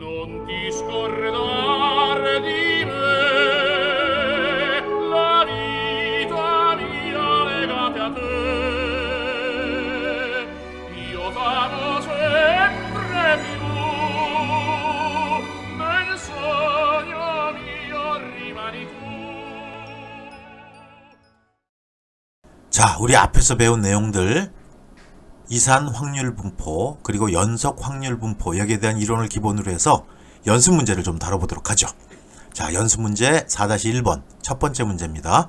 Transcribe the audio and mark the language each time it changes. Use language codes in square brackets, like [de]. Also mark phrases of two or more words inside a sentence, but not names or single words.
[it] non ti scordar di me, la vita mia legate a te. Io t'amo sempre più, nel sogno mio rimani tu. [ko] 자, 우리 앞에서 배운 내용들, 이산 확률 분포, 그리고 연속 확률 분포, 여기에 대한 이론을 기본으로 해서 연습 문제를 좀 다뤄보도록 하죠. 자, 연습 문제 4-1번 첫 번째 문제입니다.